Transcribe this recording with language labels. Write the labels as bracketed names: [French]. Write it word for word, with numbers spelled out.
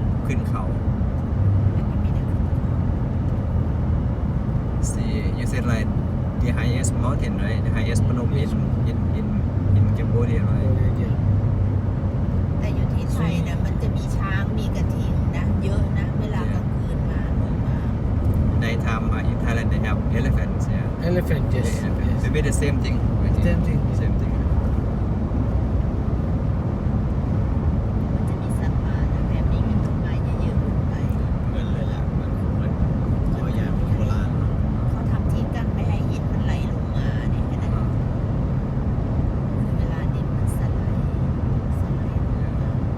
[Thai] ขึ้นเขา [English] see you said like the highest mountain right the highest พนม is in in in Cambodia right [Thai] แต่อยู่ที่ไทยนะมันจะมีช้างมีกระทิงนะเยอะนะเวลากลางคืนมาลงมา [English] Nighttime uh, in Thailand they have elephants yeah elephant yes Yeah, yes. maybe the same thing. I think. Same thing. Same thing. [Thai] มันจะมีสัตว์ป่านะแบบนี้กันลงมาเยอะๆขึ้นไป เหมือนเลยแหละเหมือนเหมือนเขาใหญ่เหมือนโบราณ เขาทำที่กั้นไม่ให้หินมันไหลลงมาเนี่ยเห็นไหมคือเวลาดินมันสไลด์สไลด์ลงมา